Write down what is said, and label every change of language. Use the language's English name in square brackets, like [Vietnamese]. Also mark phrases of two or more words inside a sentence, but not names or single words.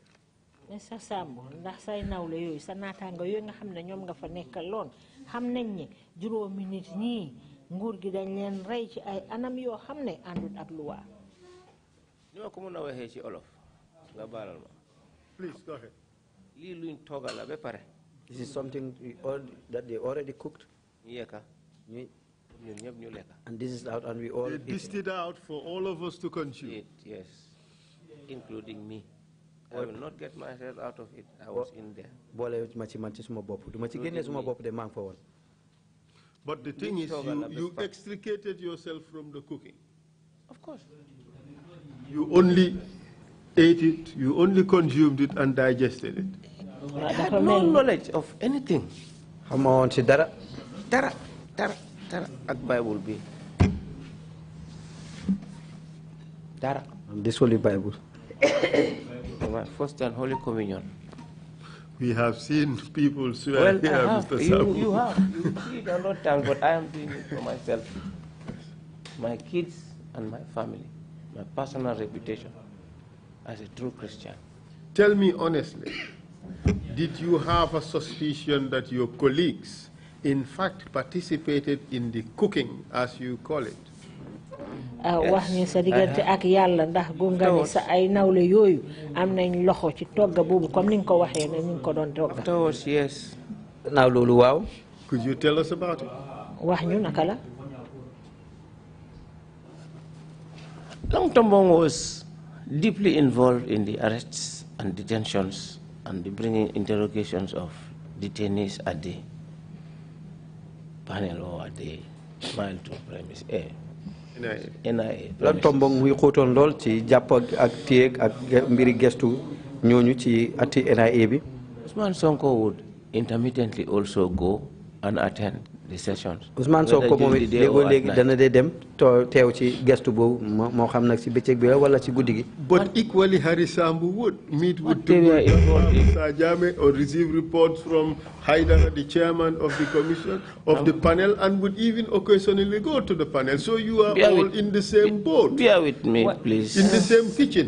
[English] Mr. [Wolof] Sambou, ndax say nawle yooyu sa naataango yooyu nga xam ne ñoom nga fa nekkaloon xam nañ ne juróomi nit ñii nguur gi dañ leen rey ci ay anam yoo xam ne àndut ak luwaa. ñoo ko mën a waxee ci olof nga baalal ma. [English] Please go ahead. [Wolof] lii luñ toogal la ba pare. [English] This is something that they already cooked. [Wolof] ñu yekka ñun ñëpp ñu lekka. [English] And this is out and we all they dished it out for all of us to consume. Yes, including me. I will not get myself out of it. I was in there. [Wolof] boole ma ci man ci suma bopp du ma ci génnee suma bopp de maa ngi fa woon. [English] But the thing is, you extricated yourself from the cooking. Of course. You only ate it, you only consumed it and digested it. I had no knowledge of anything. [Wolof] xama woon ci dara. Dara ak Bible bi. Dara. [English] This Holy Bible. My first and Holy Communion. We have seen people swear here, Mr. Sambou. You have. You see it a lot of times, but I am doing it for myself. My kids and my family. My personal reputation as a true Christian. Tell me honestly, did you have a suspicion that your colleagues in fact participated in the cooking, as you call it? [Wolof] wax ni sa diggante ak yàlla ndax gunga ni sa ay nawle yooyu am nañ loxo ci togga boobu comme ni nga ko waxee ne ñu ko doon togga. [English] Afterwards, yes. [Wolof] Naaw loolu waaw. [English] Could you tell us about it? [Wolof] wax ñu naka la. [English] Long Tombong was deeply involved in the arrests and detentions and the bringing interrogations of detainees at the panel or at the mile 2 premise A. NIA. [Wolof] Long Tombong muy xóotoon lool ci jàpp ak téeg ak mbiri gestu ñooñu ci ati NIA bi. [English] Usman Sonko would intermittently also go and attend the sessions. [Wolof] Ousmane Sonko moom it léegoo léegi dana dee dem teew ci gestu boobu moo xam nag ci bëccëg bi la wala ci guddi gi. [English] But equally, Harry Sambou would meet with Mr. Jame or receive reports from Haidara, the chairman of the commission, of the panel, and would even occasionally go to the panel. So you are all in the same boat. Bear with me, please. In the same kitchen.